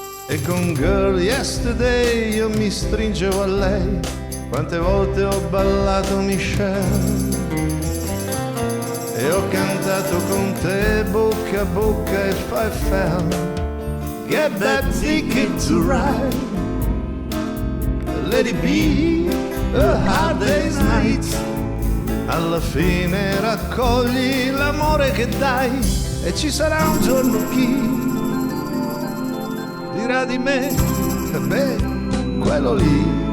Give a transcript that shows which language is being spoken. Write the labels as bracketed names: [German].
[Italian] E con Girl Yesterday io mi stringevo a lei, quante volte ho ballato Michelle e ho cantato con te bocca a bocca if I fell. [English] Get that ticket to ride, let it be a hard day's night. [Italian] Alla fine raccogli l'amore che dai e ci sarà un giorno chi dirà di me, beh, quello lì.